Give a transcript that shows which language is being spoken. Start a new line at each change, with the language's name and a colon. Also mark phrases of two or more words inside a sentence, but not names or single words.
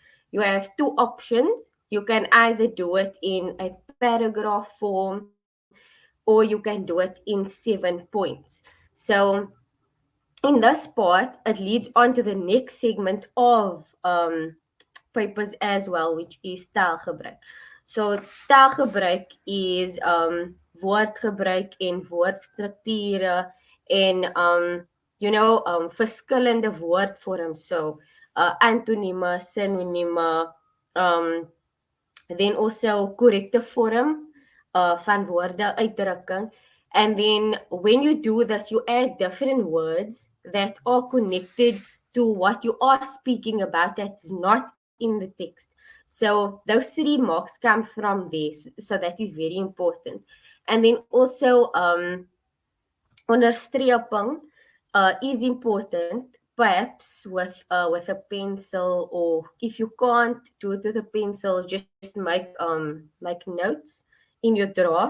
English: You have two options. You can either do it in a paragraph form or you can do it in 7 points. So in this part, it leads on to the next segment of papers as well, which is taalgebruik.
Afrikaans: So taalgebruik is woordgebruik en woordstrukture en verskillende woordvorms. So antonieme, synonieme,
English: then also
Afrikaans: correcte vorm van woorde uitdrukking.
English: And then when you do this, you add different words that are connected to what you are speaking about that is not in the text. So those 3 marks come from this. So that is very important. And then also onderstreping is important perhaps with a pencil, or if you can't do it with a pencil, just make notes in your draft.